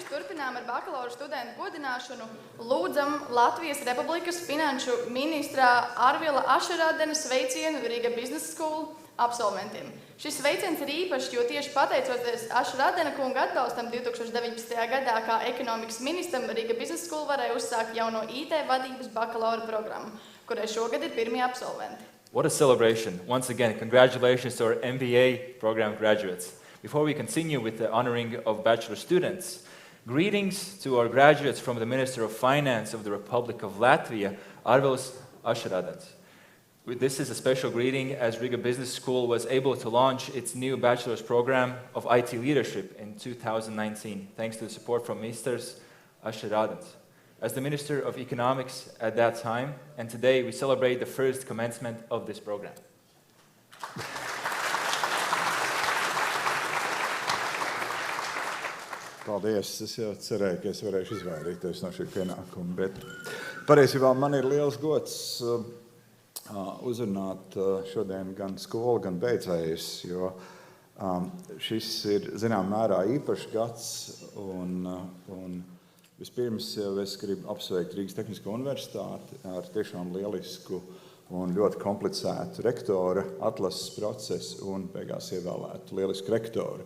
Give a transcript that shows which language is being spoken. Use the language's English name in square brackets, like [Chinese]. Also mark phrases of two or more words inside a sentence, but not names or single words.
[Latvian] turpinām ar bakalaura studentu godināšanu, lūdzam Latvijas Republikas finanšu ministrā Arvila Ašeradena sveicienu Riga Business School absolventiem. Šis sveiciens ir īpašs, jo tieši pateicoties Ašeradena kunga atbalstam 2019. gadā kā ekonomikas ministram Riga Business School varēja uzsākt jauno IT vadības bakalaura programmu, kurai šogad ir pirmie absolventi. [English] What a celebration. Once again, congratulations to our MBA program graduates. Before we continue with the honoring of bachelor students, greetings to our graduates from the Minister of Finance of the Republic of Latvia, Arvils Ašeradens. This is a special greeting as Riga Business School was able to launch its new bachelor's program of IT leadership in 2019, thanks to the support from Ministers Ašeradens. As the Minister of Economics at that time, and today we celebrate the first commencement of this program. [Latvian] Paldies, es jau cerēju, ka es varēšu izvairīties no šī pienākuma, bet patiesībā man ir liels gods uzrunāt šodien gan skolu, gan beidzējus, jo šis ir, zinām, mērā īpašs gads, un vispirms jau es gribu apsveikt Rīgas Tehnisko Universitāti ar tiešām lielisku un ļoti komplicētu rektora atlases procesu un beigās ievēlētu lielisku rektoru.